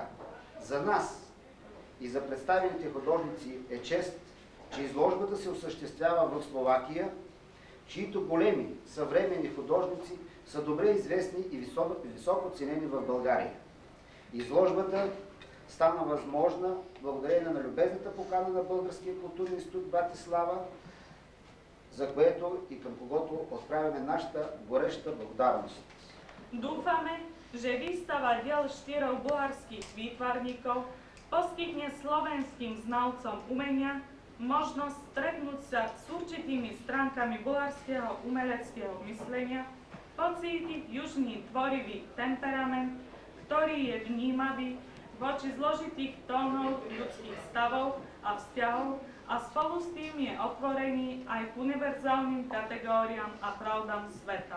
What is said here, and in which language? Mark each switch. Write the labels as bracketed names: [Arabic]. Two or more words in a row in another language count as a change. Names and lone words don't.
[Bulgarian] За нас и за представените художници е чест, че изложбата се осъществява в Словакия, чието големи съвременни художници са добре известни и високо ценени в България. Изложбата стана възможна благодарение на любезната покана на Българския културен институт Братислава, за което и към когото отправяме нашата гореща благодарност. [Slovak] Dúfame, že výstava diel štyrov bulharských výtvarníkov poskytne slovenským znalcom umenia možnosť stretnúť sa s určitými stránkami bulharského umeleckého myslenia, pocítiť južný tvorivý temperament, ktorý je vnímavý voči zložitých tónov ľudských stavov a vzťahov a spolu s tým je otvorený aj k univerzálnym kategóriám a pravdám sveta.